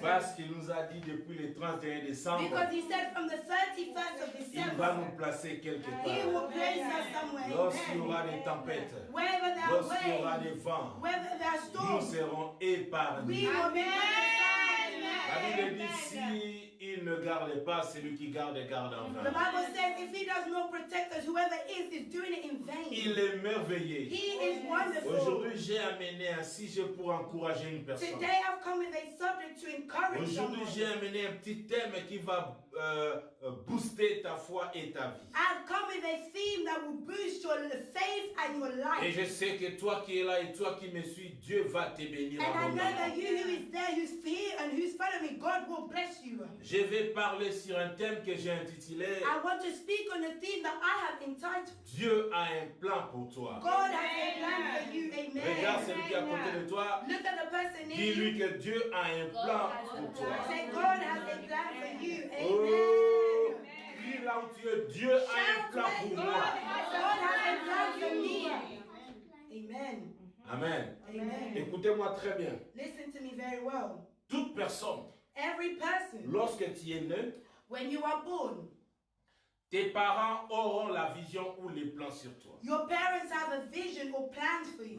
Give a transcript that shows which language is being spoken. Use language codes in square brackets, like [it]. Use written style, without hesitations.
[fr] Parce qu'il nous a dit depuis le 31 décembre. [en] Because He said from the 31st of December. [fr] Il va nous placer quelque part. [en] He will place us somewhere. [fr] Lorsqu'il y aura des tempêtes. [en] Wherever there are [fr] Lorsqu'il y aura des vents. [en] Wherever there are storms. [fr] Nous serons épargnés. [en] We will be protected. [fr] La Bible dit si il ne garde pas, celui qui garde en vain. [en] The Bible says if He does not protect us, whoever is doing it in vain. [fr] Il est merveilleux. [en] He is wonderful. [fr] Aujourd'hui, j'ai amené un sujet pour encourager une personne. [en] Today I've come with a subject to encourage [fr] Aujourd'hui, [en] someone. [fr] j'ai amené un petit thème qui va booster ta foi et ta vie. [en] I've come with a theme that will boost your faith and your life. [fr] Et je sais que toi qui es là et toi qui me suis, Dieu va te bénir. [en] And I know that you who is there, who's here and who's following me, God will bless you. [fr] Je vais parler sur un thème que j'ai intitulé [en] I want to speak on a theme that I have entitled [fr] Dieu a un plan pour toi. [en] God has a plan for you. Amen. [fr] Regarde celui qui est à côté de toi. [en] Look at the person near [fr] Dis-lui [en] you. [fr] que Dieu a un plan pour toi. [en] Say God has a plan for you. Amen. [fr] Oh, crie là où tu es, Dieu a un plan pour moi. [en] God has a plan for me. Amen. Amen. Amen. [fr] Écoutez-moi très bien. [en] Listen to me very well. [fr] Toute personne, [en] Every person, [fr] lorsque tu es né, [en] when you are born, [fr] tes parents auront la vision ou les plans sur toi. [en] your parents have a vision or plans for you.